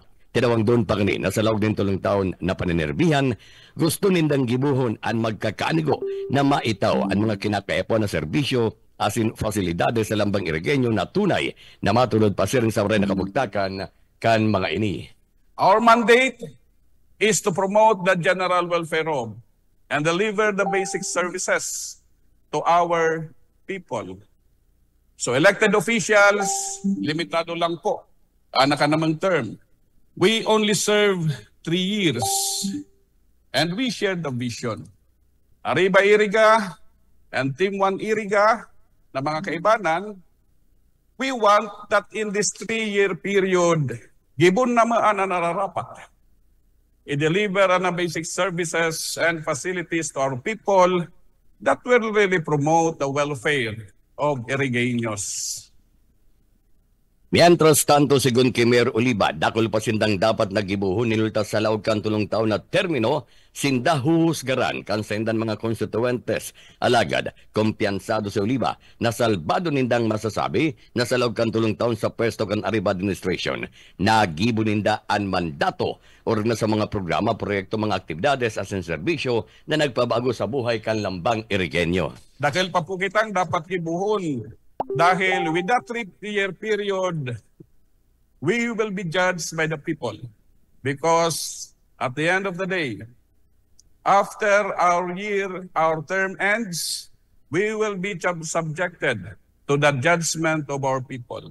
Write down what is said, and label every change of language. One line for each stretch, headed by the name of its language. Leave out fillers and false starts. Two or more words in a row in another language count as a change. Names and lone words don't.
Bikol: Tinawang doon pa kanina sa laog din 3 taon na paninerbihan, gusto nindang gibuhon ang magkakanigo na maitaw ang mga kinakaepo na serbisyo asin fasilidades sa lambang Irigenyo na tunay na matulod pa siring sa maray na kamugtakan kan mga ini.
English: Our mandate is to promote the general welfare of and deliver the basic services to our people.
Bikol: So elected officials, limitado lang po ang nakanamang term.
English: We only serve 3 years and we share the vision.
Bikol: Arriba Iriga and
English: Team 1 Iriga
Bikol: na mga kaibanan,
English: we want that in this 3-year period,
Bikol: gibon naman ang nararapat.
English: I-deliver na basic services and facilities to our people that will really promote the welfare of Irigeños.
Spanish: Mientras tanto,
Bikol: sigun kay Mayor Oliva, dakol pa sindang dapat nagibuhon nilultas sa laog kan 3 taon na termino, sinda huhusgaran kan sendan mga konstituentes. Alagad, kumpiyansado si Oliva na salbado nindang masasabi na sa laog kan 3 taon sa pwesto kan Arriba Administration, nagibo ninda ang mandato or na sa mga programa, proyekto, mga aktibidades
English: as in
Bikol: serbisyo na nagpabago sa buhay kan lambang Irigenyo. Dahil pa po kitang dapat gibuhon Dahil
English: with that 3-year period, we will be judged by the people. Because at the end of the day, after our term ends, we will be subjected to the judgment of our people.